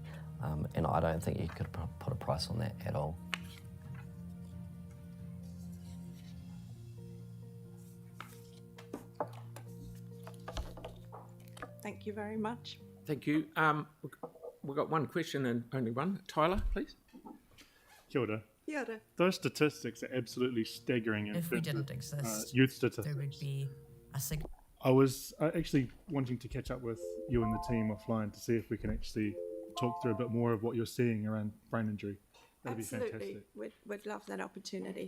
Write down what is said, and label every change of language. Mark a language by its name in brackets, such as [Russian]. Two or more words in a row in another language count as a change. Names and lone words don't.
[English] And I don't think you could put a price on that at all. Thank you very much. Thank you. We've got one question and only one. Tyler, please. [Māori] Kia ora. Kia ora. [English] Those statistics are absolutely staggering. If we didn't exist, youth statistics. there would be a significant... I was actually wanting to catch up with you and the team offline to see if we can actually talk through a bit more of what you're seeing around brain injury. That'd Absolutely. be fantastic. We'd love that opportunity.